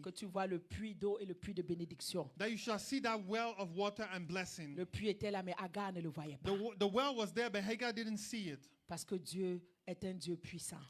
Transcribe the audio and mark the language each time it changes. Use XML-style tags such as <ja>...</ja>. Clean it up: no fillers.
<fr>Que tu vois le puits d'eau et le puits de bénédiction.</fr> <en>That you shall see that well of water and blessing.</en> <fr>Le puits était là, mais Agar ne le voyait pas.</fr> <en>The well was there, but Hagar didn't see it.</en> <fr>Parce que Dieu est un Dieu puissant.</fr>